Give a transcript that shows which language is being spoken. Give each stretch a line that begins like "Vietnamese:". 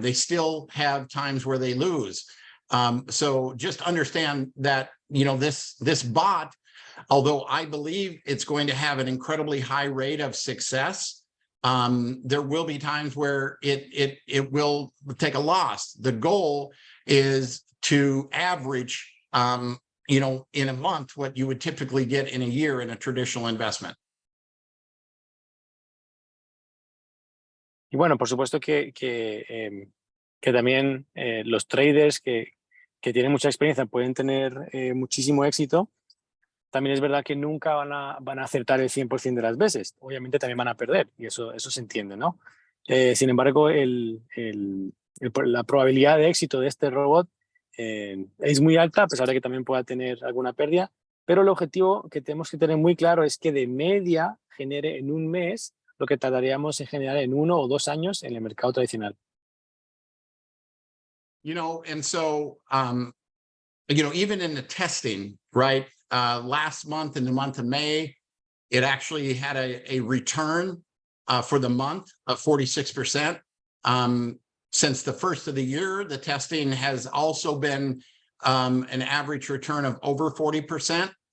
English: They still have times where they lose. So just understand that, this bot, although I believe it's going to have an incredibly high rate of success, there will be times where it will take a loss. The goal is to average, in a month, what you would typically get in a year in a traditional investment.
Spanish: Y bueno, por supuesto que también los traders que tienen mucha experiencia pueden tener muchísimo éxito. También es verdad que nunca van a acertar el 100% de las veces. Obviamente también van a perder, y eso se entiende, ¿no? Sin embargo, la probabilidad de éxito de este robot es muy alta, a pesar de que también pueda tener alguna pérdida. Pero el objetivo que tenemos que tener muy claro es que de media genere en un mes lo que tardaríamos en generar en 1 o 2 años en el mercado tradicional.
English: And so, even in the testing, right? Last month, in the month of May, it actually had a return for the month of 46%. Since the first of the year, the testing has also been an average return of over 40%.